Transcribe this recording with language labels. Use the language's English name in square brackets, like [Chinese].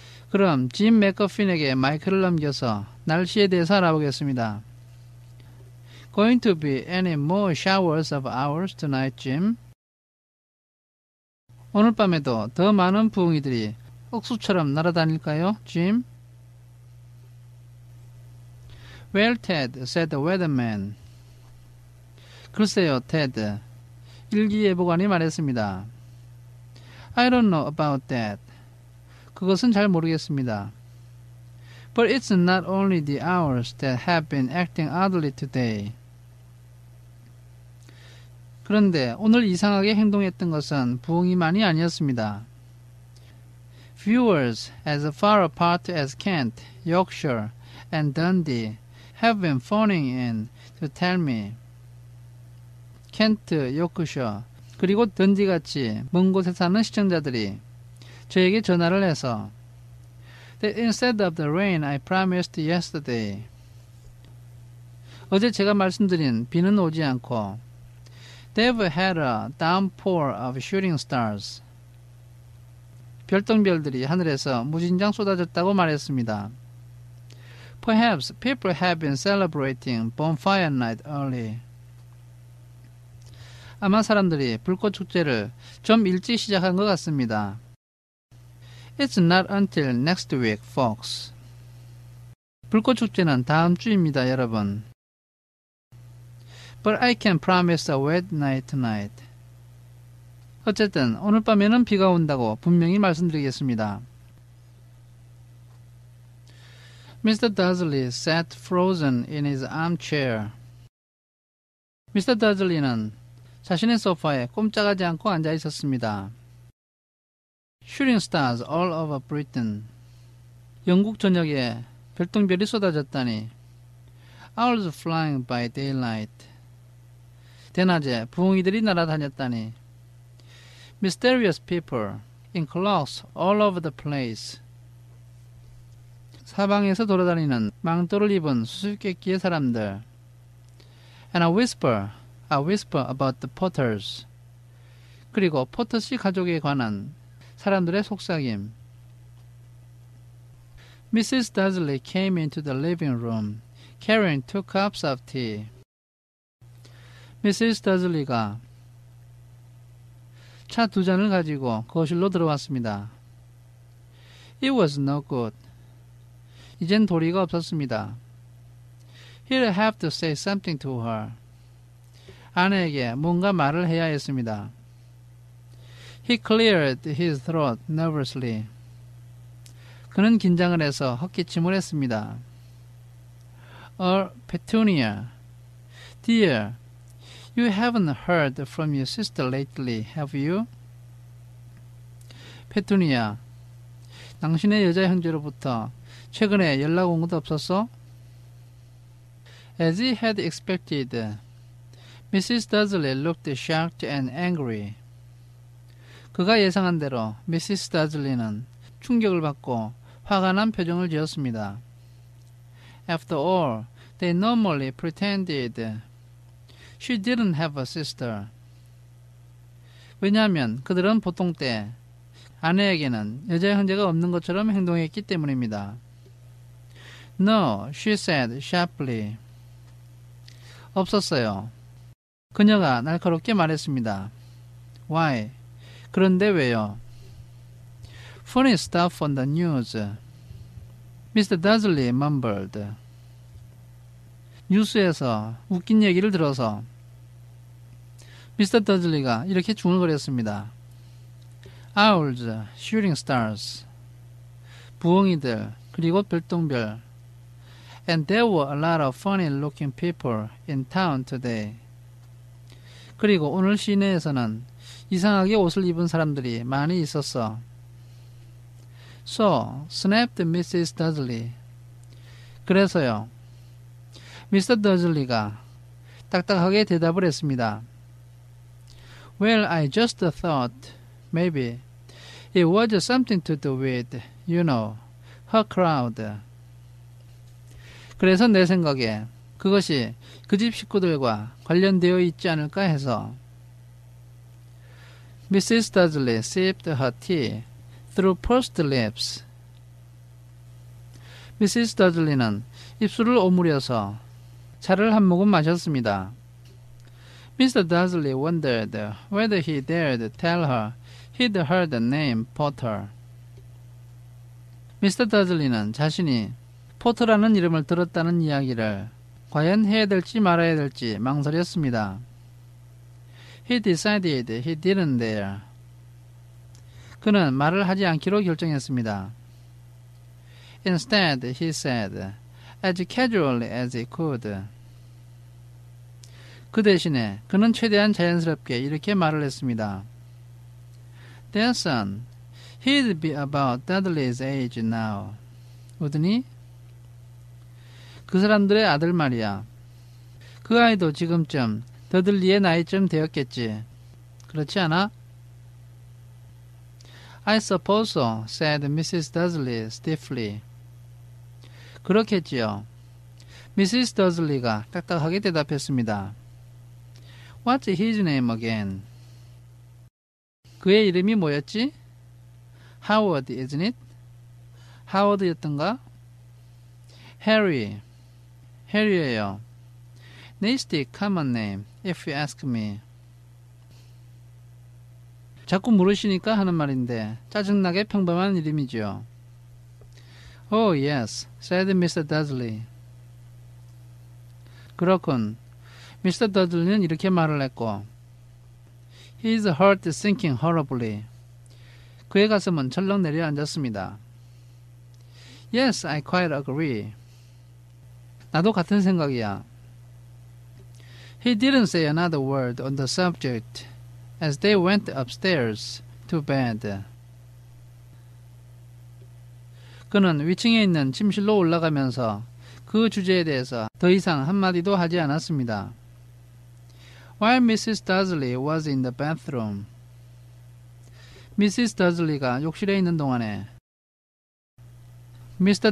[Korean] 그럼 짐 맥거핀에게 마이크를 넘겨서 날씨에 대해서 알아보겠습니다. [English] Going to be any more showers of ours tonight, Jim? [Korean] 오늘 밤에도 더 많은 부엉이들이 억수처럼 날아다닐까요, Jim? [English] Well, Ted, said the weatherman. [Korean] 글쎄요, Ted. 일기예보관이 말했습니다. [English] I don't know about that. [Korean] 그것은 잘 모르겠습니다. [English] But it's not only the owls that have been acting oddly today. [Korean] 그런데 오늘 이상하게 행동했던 것은 부엉이만이 아니었습니다. [English] Viewers as far apart as Kent, Yorkshire, and Dundee have been phoning in to tell me. [Korean] 켄트, 요크셔, 그리고 던디같이 먼 곳에 사는 시청자들이 저에게 전화를 해서 [English] that instead of the rain I promised yesterday. [Korean] 어제 제가 말씀드린 비는 오지 않고 [English] they've had a downpour of shooting stars. [Korean] 별똥별들이 하늘에서 무진장 쏟아졌다고 말했습니다. [English] Perhaps people have been celebrating bonfire night early. [Korean] 아마 사람들이 불꽃 축제를 좀 일찍 시작한 것 같습니다. [English] It's not until next week, folks. [Korean] 불꽃 축제는 다음 주입니다, 여러분. [English] But I can promise a wet night tonight. [Korean] 어쨌든 오늘 밤에는 비가 온다고 분명히 말씀드리겠습니다. [English] Mr. Dudley sat frozen in his armchair. Mr. [Korean] Dudley는 자신의 소파에 꼼짝하지 않고 앉아 있었습니다. [English] Shooting stars all over Britain. [Korean] 영국 전역에 별똥별이 쏟아졌다니. [English] Owls flying by daylight. [Korean] 대낮에 부엉이들이 날아다녔다니. [English] Mysterious people in clocks all over the place. [Korean] 사방에서 돌아다니는 망토를 입은 수수께끼의 사람들. [English] And a whisper about the Potters. [Korean] 그리고 포터씨 가족에 관한 사람들의 속삭임. [English] Mrs. Dudley came into the living room, carrying 2 cups of tea. Mrs. [Korean] Dudley가 차 2잔을 가지고 거실로 들어왔습니다. [English] It was no good. [Korean] 이젠 도리가 없었습니다. [English] He'll have to say something to her. [Korean] 아내에게 뭔가 말을 해야 했습니다. [English] He cleared his throat nervously. [Korean] 그는 긴장을 해서 헛기침을 했습니다. [English] Petunia, dear, you haven't heard from your sister lately, have you? [Korean] 페투니아, 당신의 여자 형제로부터 최근에 연락 온 것도 없었어? [English] As he had expected, Mrs. Dudley looked shocked and angry. [Korean] 그가 예상한 대로 미시스 다즐리는 충격을 받고 화가 난 표정을 지었습니다. [English] After all, they normally pretended she didn't have a sister. [Korean] 왜냐하면 그들은 보통 때 아내에게는 여자 형제가 없는 것처럼 행동했기 때문입니다. [English] No, she said sharply. [Korean] 없었어요. 그녀가 날카롭게 말했습니다. [English] Why? [Korean] 그런데 왜요? [English] Funny stuff on the news. Mr. Dudley mumbled. [Korean] 뉴스에서 웃긴 얘기를 들어서 미스터 더즐리가 이렇게 중얼거렸습니다. [English] Owls, shooting stars. [Korean] 부엉이들, 그리고 별똥별. [English] And there were a lot of funny looking people in town today. [Korean] 그리고 오늘 시내에서는 이상하게 옷을 입은 사람들이 많이 있었어. [English] So, snapped Mrs. Dudley. [Korean] 그래서요. 미스터 더즐리가 딱딱하게 대답을 했습니다. [English] Well, I just thought maybe it was something to do with, you know, her crowd. [Korean] 그래서 내 생각에 그것이 그 집 식구들과 관련되어 있지 않을까 해서. [English] Mrs. Dudley sipped her tea through pursed lips. [Korean] 미시스 더즐리는 입술을 오므려서 차를 한 모금 마셨습니다. [English] Mr. Dudley wondered whether he dared tell her he'd heard the name Potter. [Korean] 미스터 더즐리는 자신이 포터라는 이름을 들었다는 이야기를 과연 해야 될지 말아야 될지 망설였습니다. [English] He decided he didn't dare. [Korean] 그는 말을 하지 않기로 결정했습니다. [English] Instead, he said, as casually as he could. [Korean] 그 대신에 그는 최대한 자연스럽게 이렇게 말을 했습니다. [English] Their son, he'd be about Dudley's age now. [Korean] 우드니? 그 사람들의 아들 말이야. 그 아이도 지금쯤 더들리의 나이쯤 되었겠지. 그렇지 않아? [English] I suppose so, said Mrs. Dudley stiffly. [Korean] 그렇겠지요. 미시스 더즐리가 딱딱하게 대답했습니다. [English] What's his name again? [Korean] 그의 이름이 뭐였지? [English] Howard, isn't it? [Korean] 하워드였던가? [English] Harry. [Korean] 해리예요. [English] Nasty common name, if you ask me. [Korean] 자꾸 물으시니까 하는 말인데 짜증나게 평범한 이름이죠. [English] Oh, yes, said Mr. Dudley. [Korean] 그렇군. 미스터 더즐리는 이렇게 말을 했고 [English] His heart sinking horribly. [Korean] 그의 가슴은 철렁 내려앉았습니다. [English] Yes, I quite agree. [Korean] 나도 같은 생각이야. [English] He didn't say another word on the subject as they went upstairs to bed. [Korean] 그는 위층에 있는 침실로 올라가면서 그 주제에 대해서 더 이상 한마디도 하지 않았습니다. [English] While Mrs. Dudley was in the bathroom. [Korean] 미시스 더즐리가 욕실에 있는 동안에 Mr.